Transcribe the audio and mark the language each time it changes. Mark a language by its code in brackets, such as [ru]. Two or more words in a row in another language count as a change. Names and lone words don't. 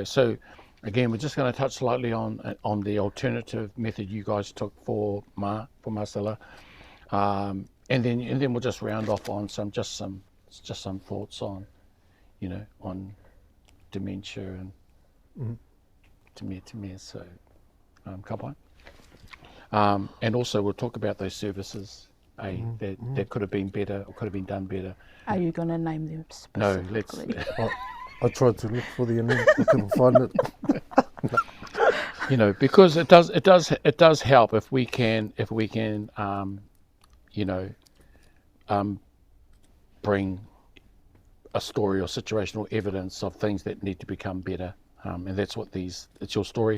[en] So again, we're just going to touch slightly on the alternative method you guys took for Marcella, and then we'll just round off on some thoughts on, on dementia [mi] te mea. So, ka pai. [en] And also we'll talk about those services that could have been better or could have been done better. Are you going to name them No, specifically? let's. I tried to look for the name, I couldn't find it. Because it does help if we can bring a story or situational evidence of things that need to become better, and it's your story.